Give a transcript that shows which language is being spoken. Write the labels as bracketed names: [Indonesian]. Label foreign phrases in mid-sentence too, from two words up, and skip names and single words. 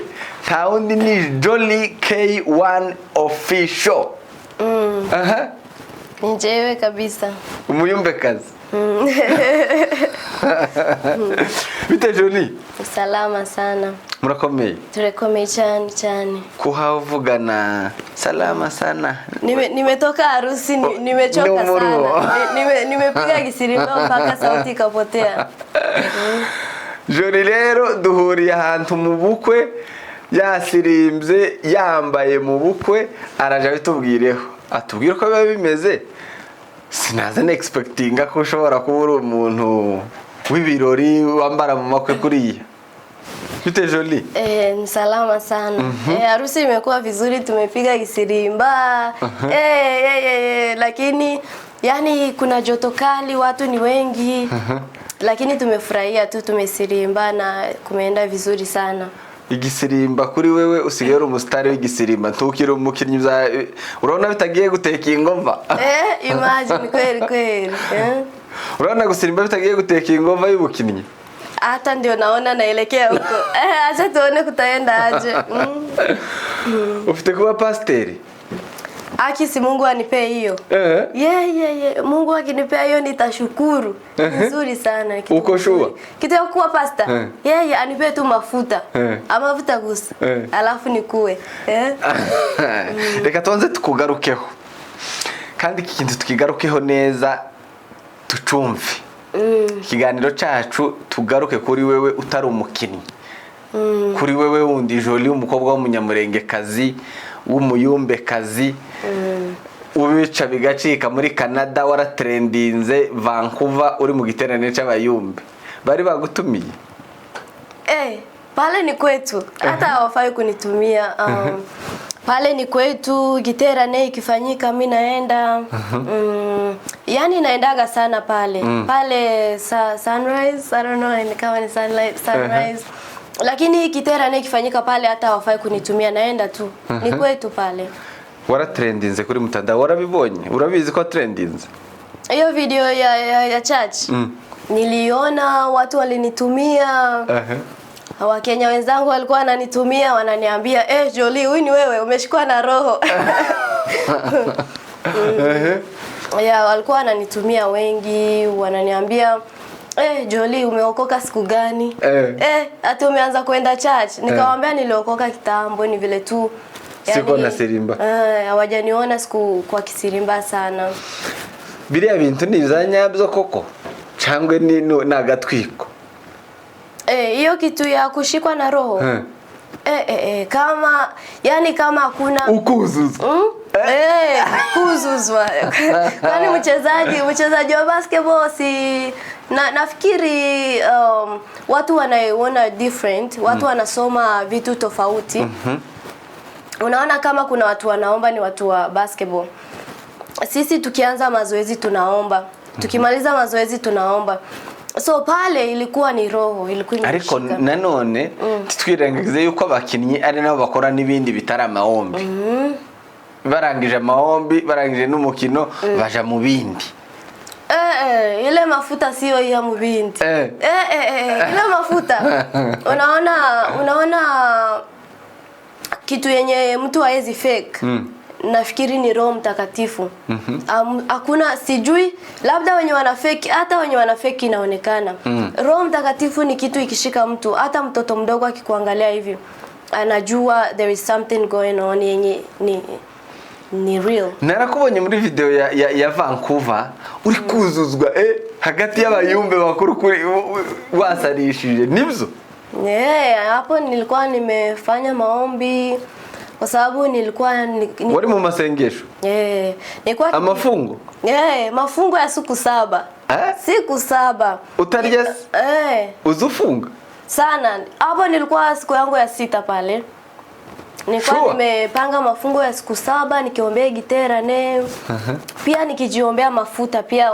[Kinyarwanda] Nta wundi ni Jolly K1 official. Nijewe kabisa. Umuyumbe kazi. Bite Jolly? [Swahili] Salama sana. [Kinyarwanda] Murakomeye? Turekomeye cyane. [Swahili] Kuhavugana salama sana. Nimetoka harusi, nimechoka sana. Nimepiga gisirimba mpaka sauti ikapotea. [Kinyarwanda] Jolly rero duhuriye ahantu mu bukwe, yasirimbye yambaye mu bukwe, araje bitubwireho. Atubwira ko biba bimeze. Sinaza expectinga ko ushobora kuba uri umuntu w'ibirori wambara mu makwe kuriya. Bite Jolly? [Swahili] Ni salama sana. Harusi imekuwa vizuri, tumepiga gisirimba. Lakini yani kuna joto kali, watu ni wengi. Lakini tumefurahia tu, tumesirimba na kumeenda vizuri sana. [Kinyarwanda] Igisirimba kuri wewe usigaye uri umusitari w'igisirimba, ntukire umukinnyi urabona bitagiye guteka ingoma. [Swahili] Imagine kweli. [Kinyarwanda] Urabona gusirimba bitagiye guteka ingoma y'ubukinnyi? [Swahili] Hata ndio naona naelekea huko. Acha tuone kutaenda aje. [Kinyarwanda] Ufite kuba pasteri? [Swahili] Akisi Mungu anipe hiyo. Mungu akinipea hiyo nitashukuru. Nzuri sana kitu. Uko sure? Kitu ya kuwa pastor. Anipe tu mafuta. [Kinyarwanda] Amavuta gusa. [Swahili] Alafu nikuwe. [Kinyarwanda] Reka tuanze tukugarukeho. Kandi iki kintu tukigarukeho neza tucumve. Ikiganiro cyacu tugaruke kuri wewe utari umukinnyi. Kuri wewe wundi Jolly, umukobwa w'umunyamurengekazi, w'umuyumbekazi, ubica bigacika muri Canada, waratrendinze Vancouver, uri mu giterane cy'abayumbe. Bari bagutumiye? [Swahili] Pale ni kwetu. Hata hawafai kunitumia. Pale ni kwetu, giterane ikifanyika mimi naenda. Yani naendaga sana pale. Pale Sunrise, [English] I don't know [Swahili] kama ni Sunrise. Lakini giterane ikifanyika pale hata hawafai kunitumia, naenda tu. Ni kwetu pale. [Kinyarwanda] Waratrendinze kuri mtandao, warabibonye? Urabizi ko trendinze? [Swahili] Hiyo video ya church. Niliona watu walinitumia. Wakenya wenzangu walikuwa wananitumia wananiambia, Jolie, huyu ni wewe umeshikwa na roho. Yeah, walikuwa wananitumia wengi, wananiambia Jolie, umeokoka siku gani? Ati umeanza kwenda church? Nikamwambia niliokoka kitambo, ni vile tu siko na sirimba. Hawajaniona siku kwa kisirimba sana. [Kinyarwanda] Biriya bintu ni bizanyabyo koko cyangwe ni nagatwiko? [Swahili] Hiyo kitu ya kushikwa na roho. Kama yani kama hakuna ukuzuzwa. Kuzuzwa. Kwani mchezaji wa basketball si nafikiri watu wanaona different, watu wanasoma vitu tofauti. Unaona kama kuna watu wanaomba ni watu wa basketball. Sisi tukianza mazoezi tunaomba. Tukimaliza mazoezi tunaomba. So pale ilikuwa ni roho, ilikuwa ni [Kinyarwanda] ariko nanone twirengagize yuko abakinnyi ari nabo bakora nibindi bitara maombi. Barangije maombi, barangije n'umukino baja mu bindi. [Swahili] Ile mafuta sio ya mubindi. Ile mafuta. Unaona kitu yenye mtu haezi fake. Nafikiri ni Roho Mtakatifu. Hakuna sijui labda wenye wanafeki, hata wenye wanafeki inaonekana. Roho Mtakatifu ni kitu ikishika mtu, hata mtoto mdogo akikuangalia hivi anajua [English] there is something going on [Swahili] yenye ni real. [Kinyarwanda] Narakubonye muri video ya Vancouver uri kuzuzwa hagati y'abayumbe bakuru kuri wasarishije nibyo? [Swahili] Hapo nilikuwa nimefanya maombi kwa sababu nilikuwa [Kinyarwanda] wali mu masengesho. [Swahili] Nilikuwa [Kinyarwanda] amafungo. [Swahili] Mafungo ya siku 7. Siku 7. [Kinyarwanda] Utarya uzufunga [Swahili] sana. Hapo nilikuwa siku yangu ya 6 pale. Nilikuwa nimepanga mafungo ya siku 7 nikiombea gitera pia nikijiombea mafuta pia.